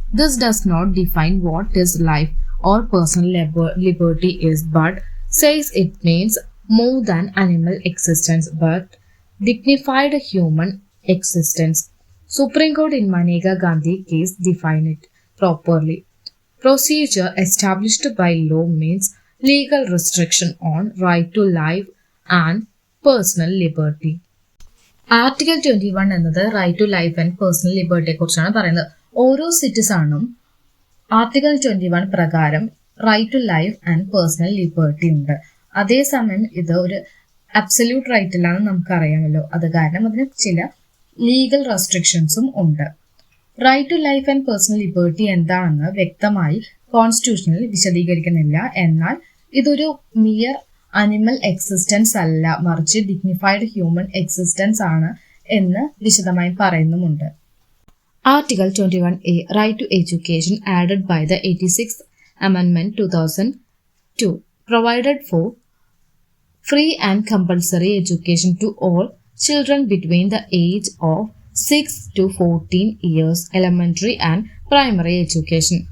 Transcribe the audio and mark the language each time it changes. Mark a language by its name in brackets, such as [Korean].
[English] This does not define what is life or personal liberty is, but says it means more than animal existence but dignified human existence. Supreme Court in Maneka Gandhi case defined it properly. Procedure established by law means legal restriction on right to life and personal liberty. [Malayalam] Article 21 എന്നത് right to life and personal ലിബർട്ടിയെ കുറിച്ചാണ് പറയുന്നത്. ഓരോ സിറ്റിസണും article 21 പ്രകാരം right to life and personal liberty ഉണ്ട്. അതേസമയം ഇത് ഒരു absolute right അല്ലാന്ന് നമുക്കറിയാമല്ലോ. അത് കാരണം അതിന് ചില ലീഗൽ റെസ്ട്രിക്ഷൻസും ഉണ്ട്. Right to life and personal liberty എന്താണെന്ന് വ്യക്തമായി കോൺസ്റ്റിറ്റ്യൂഷനിൽ വിശദീകരിക്കുന്നില്ല. എന്നാൽ ഇതൊരു മിയർ അനിമൽ എക്സിസ്റ്റൻസ് അല്ല, മറിച്ച് ഡിഗ്നിഫൈഡ് ഹ്യൂമൻ എക്സിസ്റ്റൻസ് ആണ് എന്ന് വിശദമായി പറയുന്നുമുണ്ട്. [English] Article 21A right to education added by the 86th Amendment 2002 provided for free and compulsory education to all children between the age of 6 to 14 years, elementary and primary education.